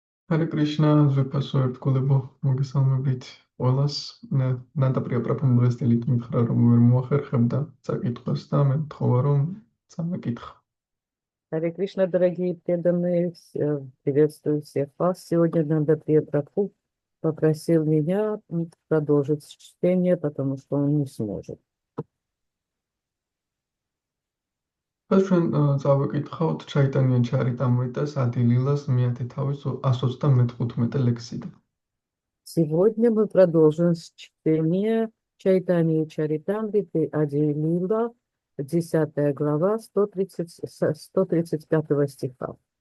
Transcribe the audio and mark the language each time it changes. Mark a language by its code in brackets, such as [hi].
[ka] Hare Krishna, ზვეფასო ერთგულებო, მოგესალმებით ყველას. ნანდა პრიაპრაფამ დღეს დილით მითხრა, რომ ვერ მოახერხებდა წაკითხვას და მე მთხოვა, რომ წამეკითხა. [ru] Харе Кришна, дорогие преданные, приветствую всех вас. Сегодня Нанда Прабху попросил меня продолжить чтение, потому что он не сможет. [ka] ჩვენ წავეკითხავთ ჩაიტანია ჩარიტამრიტას ადილილას მეათე თავის 125 ლექსიდან. [ru] Сегодня мы продолжим чтение Чайтаньи Чаритамриты Ади Лила, 10 глава, 135 стиха.